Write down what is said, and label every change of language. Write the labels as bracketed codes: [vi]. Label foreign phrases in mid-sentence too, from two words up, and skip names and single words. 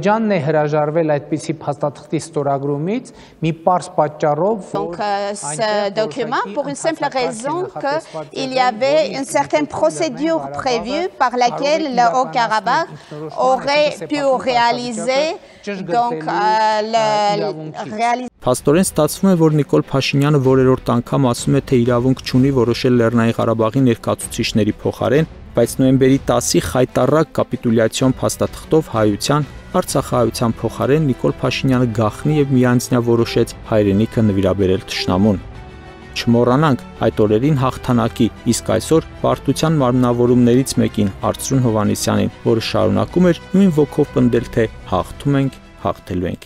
[fr] Ce document, pour une simple raison qu'il y avait une certaine procédure prévue par laquelle le Haut-Karabakh aurait pu réaliser [hy] Փաստորեն ստացվում է, որ Նիկոլ Փաշինյանը որերորդ անգամ ասում է, թե իրավունք չունի որոշել Լեռնային Ղարաբաղի ներկայացուցիչների փոխարեն, բայց նոյեմբերի 10-ի խայտառակ կապիտուլյացիոն փաստաթղթով հայության, Արցախահայության փոխարեն Նիկոլ Փաշինյանը գաղտնի եւ միանձնյա որոշեց հայրենիքը նվիրաբերել թշնամուն։ Չմոռանանք այդ օրերին հաղթանակի, իսկ այսօր պարտության մարմնավորումներից մեկին Արծրուն Հովհաննիսյանին, որը շարունակում էր նույն ոգով պնդել, թե հաղթում ենք, հաղթելու ենք։